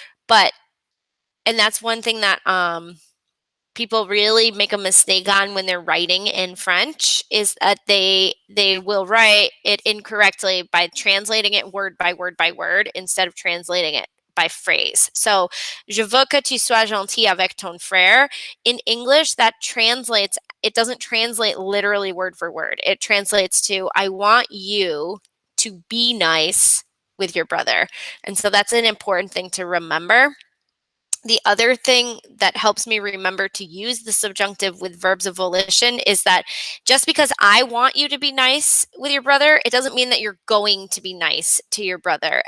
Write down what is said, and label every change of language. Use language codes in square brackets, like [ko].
[en] But, and that's one thing that people really make a mistake on when they're writing in French, is that they will write it incorrectly by translating it word by word instead of translating it by phrase. [fr] So, je veux que tu sois gentil avec ton frère. [en] In English, that translates, it doesn't translate literally word for word. It translates to, I want you to be nice with your brother. And so that's an important thing to remember. The other thing that helps me remember to use the subjunctive with verbs of volition is that just because I want you to be nice with your brother, it doesn't mean that you're going to be nice to your brother.